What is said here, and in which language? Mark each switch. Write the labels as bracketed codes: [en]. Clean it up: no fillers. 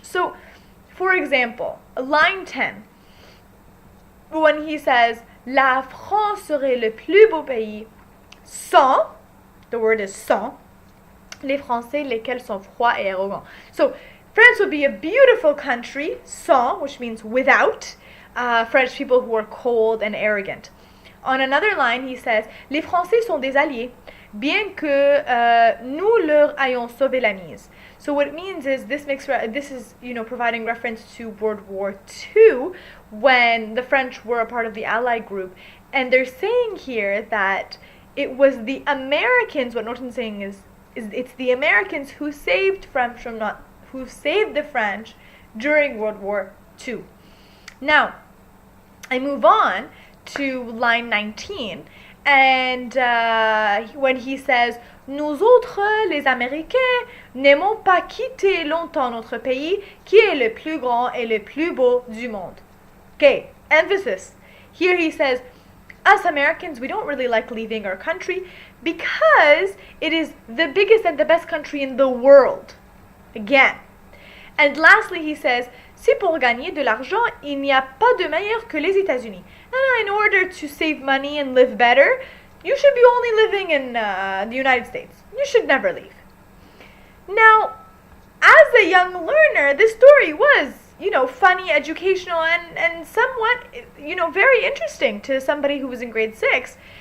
[en] So, for example, line 10, when he says, [fr] La France serait le plus beau pays sans, [en] the word is sans, [fr] les Français lesquels sont froids et arrogants. [en] So, France would be a beautiful country, sans, which means without, French people who are cold and arrogant. On another line, he says, [fr] Les Français sont des alliés, bien que nous leur ayons sauvé la mise. [en] So what it means is this is providing reference to World War II when the French were a part of the Allied group, and they're saying here that it was the Americans. What Norton's saying is it's the Americans who saved the French during World War II. Now, I move on to line 19, and when he says, [fr] Nous autres, les Américains, n'aimons pas quitter longtemps notre pays, qui est le plus grand et le plus beau du monde. [en] Okay, emphasis. Here he says, us Americans, we don't really like leaving our country because it is the biggest and the best country in the world. Again. And lastly, he says, [fr] c'est pour gagner de l'argent, il n'y a pas de meilleur que les États-Unis. [en] And in order to save money and live better, you should be only living in the United States. You should never leave. Now, as a young learner, this story was, funny, educational, and somewhat, very interesting to somebody who was in grade 6.